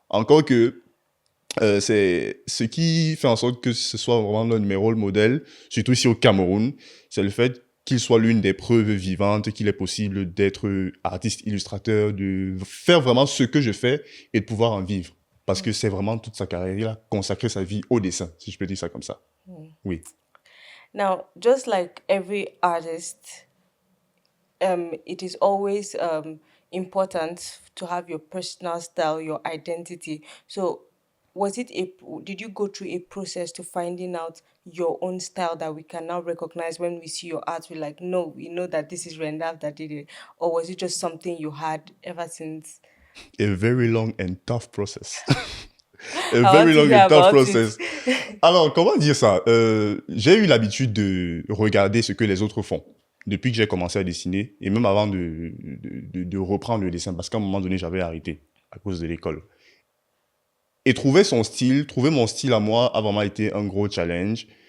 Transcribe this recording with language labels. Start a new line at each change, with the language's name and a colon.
French: Encore que c'est ce qui fait en sorte que ce soit vraiment l'un de mes rôles modèles, surtout ici au Cameroun, c'est le fait qu'il soit l'une des preuves vivantes qu'il est possible d'être artiste, illustrateur, de faire vraiment ce que je fais et de pouvoir en vivre. Parce que c'est vraiment toute sa carrière, il a consacré sa vie au dessin, si je peux dire ça comme ça. Oui.
English: Now, just like every artist, it is always important to have your personal style, your identity. So, did you go through a process to finding out your own style that we can now recognize when we see your art? We're like, no, we know that this is Rendal that did it. Or was it just something you had ever since? A very long and tough process. A I want very to long hear and tough about process. it.
French: Alors, comment dire ça? J'ai eu l'habitude de regarder ce que les autres font depuis que j'ai commencé à dessiner et même avant de reprendre le dessin parce qu'à un moment donné, j'avais arrêté à cause de l'école. Et trouver mon style à moi a vraiment été un gros challenge.